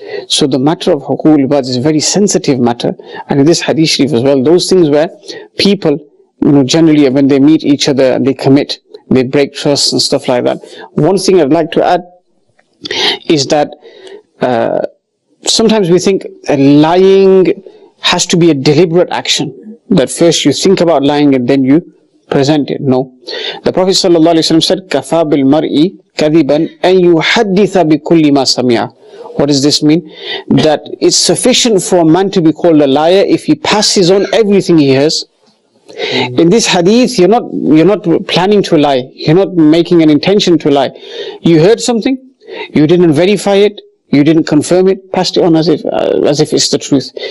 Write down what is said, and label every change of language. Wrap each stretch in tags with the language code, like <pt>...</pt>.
<en>So the matter of huquq al-ibad is a very sensitive matter. And in this hadith sharif as well, those things where people, generally when they meet each other and they break trust and stuff like that. One thing I'd like to add is that sometimes we think lying has to be a deliberate action. That first you think about lying and then you present it. No.</en> <ar>The Prophet ﷺ said, كَفَى بِالْمَرْءِ كَذِبًا أَن يُحَدِّثَ بِكُلِّ مَا سَمِعَ.</ar> <en>What does this mean? That it's sufficient for a man to be called a liar if he passes on everything he hears. In this hadith, you're not planning to lie. You're not making an intention to lie. You heard something, you didn't verify it, you didn't confirm it, passed it on as if it's the truth.</en>